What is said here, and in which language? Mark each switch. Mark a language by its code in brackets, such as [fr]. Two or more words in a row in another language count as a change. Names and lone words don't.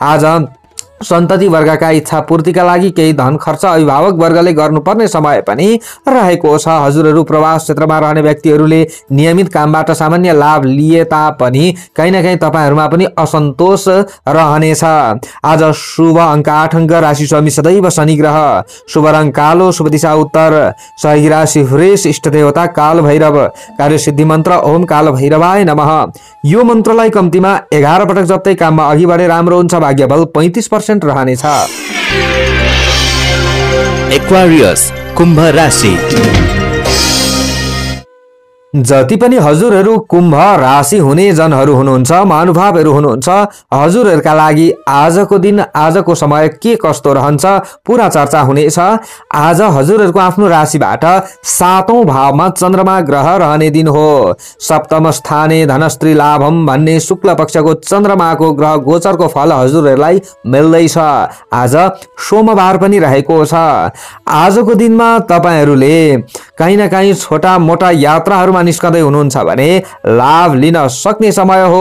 [ne] आज सन्तति वर्गका इच्छा पूर्तिका लागि केही धन खर्च अभिभावक वर्गले गर्नुपर्ने समय पनि रहेको छ। हजुरहरू प्रवास क्षेत्रमा रहने व्यक्तिहरूले नियमित कामबाट सामान्य लाभ लिए तापनि कहीँ न कहीँ तपाईहरुमा पनि असन्तोष रहनेछ। आज शुभ अङ्क 8 अङ्क, राशि स्वामी सदैव शनि ग्रह, शुभ रङ कालो, शुभ दिशा उत्तर, सही राशि वृष, इष्ट देवता काल भैरव, कार्य सिद्धि मन्त्र [sa] ओम काल भैरवाय नमः। [ne] यो मन्त्रलाई कम्तीमा 11 पटक जप्दै काममा अघि बढे राम्रो हुन्छ। भाग्य बल 35% रहनेछ। एक्वारियस कुम्भ राशि। जति पनि हजुरहरू कुम्भ राशि हुने जनहरू हुनुहुन्छ, महानुभावहरू हुनुहुन्छ, हजुरहरूका लागि आजको दिन, आजको समय के कस्तो रहन्छ पूरा चर्चा हुनेछ। आज हजुरहरूको आफ्नो राशिबाट 7औं भावमा चन्द्रमा ग्रह रहने दिन हो। [sa] सप्तम स्थाने धनस्त्री लाभम [ne] भन्ने शुक्ल पक्षको चन्द्रमाको ग्रह गोचरको फल हजुरहरूलाई मिल्दैछ। आज सोमबार पनि रहेको छ। आजको दिनमा तपाईहरूले कहीँ न कहीँ छोटा मोटा यात्राहरूमा निस्कँदै हुनुहुन्छ भने लाभ लिन सक्ने समय हो।